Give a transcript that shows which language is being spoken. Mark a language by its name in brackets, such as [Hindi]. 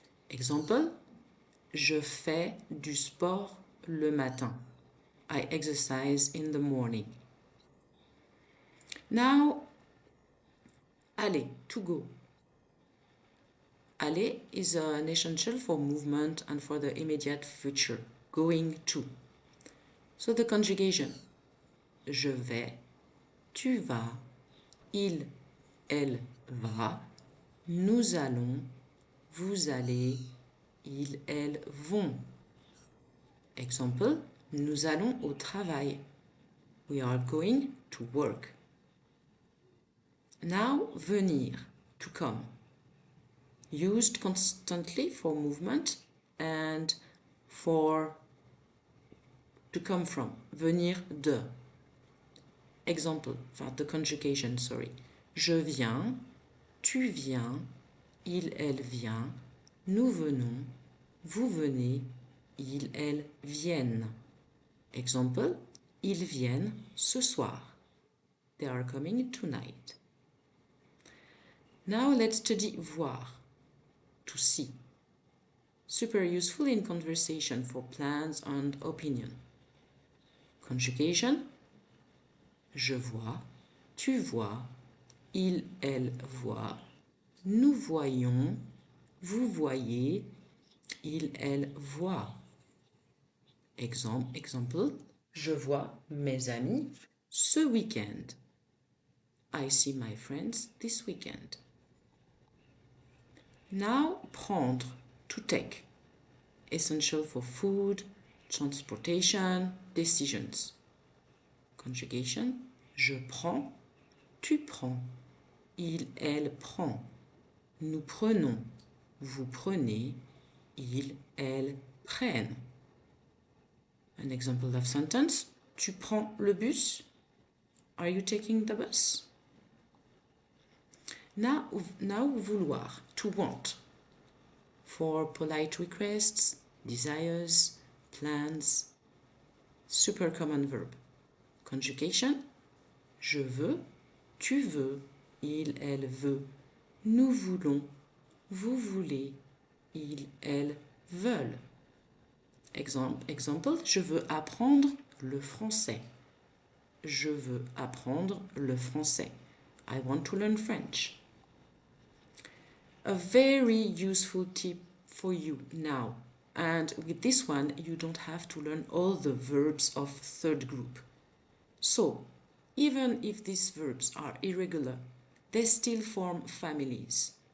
[French] Exemple, je fais du sport le matin. [English] I exercise in the morning. Now, aller, to go. Aller is an essential for movement and for the immediate future, going to. So the conjugation, [French] je vais, tu vas, il, elle va, nous allons, vous allez, ils, elles vont. Exemple, nous allons au travail. [English] We are going to work. Now, venir, to come. used constantly for movement and for to come from, venir de. Example, [French] enfin [English] the conjugation, sorry. [French] Je viens, tu viens, il, elle vient, nous venons, vous venez, ils, elles viennent. Example, ils viennent ce soir. [English] They are coming tonight. Now let's study voir, to see. Super useful in conversation for plans and opinion. Conjugation, [French] je vois, tu vois, il, elle voit, nous voyons, vous voyez, il, elle voit. Exemple, je vois mes amis ce week-end. [English] I see my friends this weekend. Now, prendre, to take. Essential for food, transportation, decisions. Conjugation, [French] je prends, tu prends, il, elle prend, nous prenons, vous prenez, ils, elles prennent. [English] An example of sentence, [French] tu prends le bus? [English] Are you taking the bus? Now vouloir, to want. For polite requests, desires, plans. Super common verb. Conjugation, [French] je veux, tu veux, il, elle veut, nous voulons, vous voulez, ils, elles veulent. Exemple, je veux apprendre le français. Je veux apprendre le français. [English] I want to learn French. A very useful tip for you now. And with this one, you don't have to learn all the verbs of third group. So, even if these verbs are irregular, they still form families.